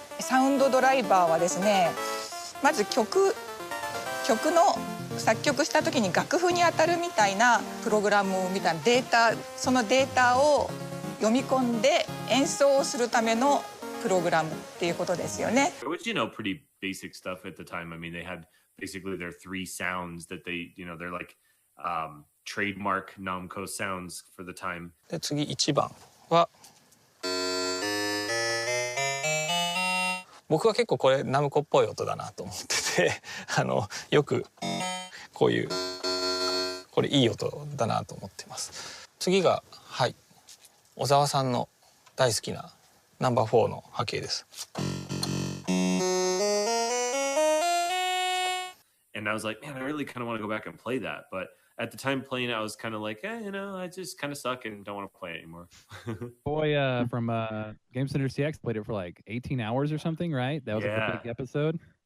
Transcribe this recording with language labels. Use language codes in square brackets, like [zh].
[ja] サウンドドライバーはですね、まず曲の作曲した時に楽譜に当たるみたいなプログラムみたいなデータ、そのデータを読み込んで演奏をするためのプログラムっていうことですよね。 [en] Which, pretty basic stuff at the time. I mean, they had basically their 3 sounds that they're like trademark Namco sounds for the time. [ja] で次1番は僕は結構これナムコっぽい音だなと思っててよくこういうこれいい音だなと思ってます。次がはい小沢さんの大好きなナンバー4の波形です。 [en] And I was like, man, I really kind of want to go back and play that. But at the time playing it, I was kind of like, I just kind of suck and don't want to play it anymore. Boy from Game Center CX played it for like 18 hours or something, right? That was like a big episode.